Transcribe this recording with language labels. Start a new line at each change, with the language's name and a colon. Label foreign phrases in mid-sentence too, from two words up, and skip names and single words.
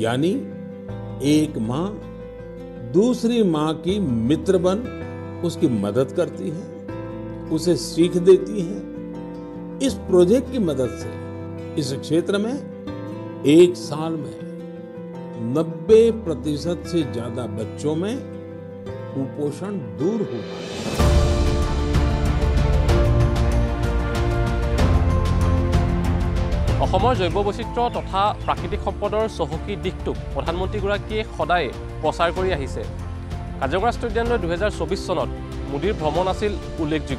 Hindi: यानी एक माँ दूसरी माँ की मित्र बन उसकी मदद करती है, उसे सीख देती है। इस प्रोजेक्ट की मदद से इस क्षेत्र में एक साल में 90% से ज्यादा बच्चों में कुपोषण दूर हुआ है।
Assamese: অসমৰ জৈৱ বৈচিত্ৰ্য তথা প্ৰাকৃতিক সম্পদৰ চহকী দিশটোক প্ৰধানমন্ত্ৰীগৰাকীয়ে সদায় প্ৰচাৰ কৰি আহিছে। কাজিৰঙা ৰাষ্ট্ৰীয় উদ্যানলৈ 2024 চনত মোদীৰ ভ্ৰমণ আছিল উল্লেখযোগ্য।